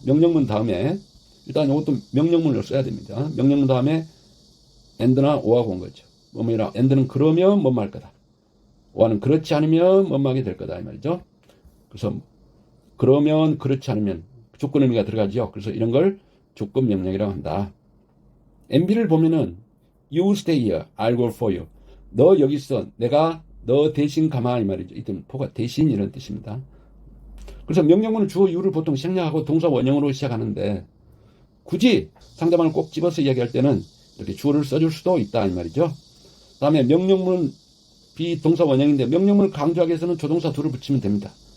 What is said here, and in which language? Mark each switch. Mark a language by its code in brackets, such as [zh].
[ko] 명령문 다음에 일단 이것도 명령문을 써야 됩니다. 명령문 다음에 and나 or하고 온 거죠. 뭐뭐 해라. and는 그러면 뭐뭐 할 거다. or는 그렇지 않으면 뭐뭐 하게 될 거다 이 말이죠. 그래서 그러면 그렇지 않으면 조건 의미가 들어가죠. 그래서 이런 걸 조건 명령이라고 한다. MB를 보면은 [en] you stay here, I'll go for you. [ko] 너 여기 있어. 내가 너 대신 가마 이 말이죠. 이때 포가 대신 이런 뜻입니다. 그래서 명령문은 주어 you를 보통 생략하고 동사 원형으로 시작하는데 굳이 상대방을 꼭 집어서 이야기할 때는 이렇게 주어를 써줄 수도 있다 이 말이죠. 다음에 명령문 비동사 원형인데 명령문을 강조하기 위해서는 조동사 do를 붙이면 됩니다.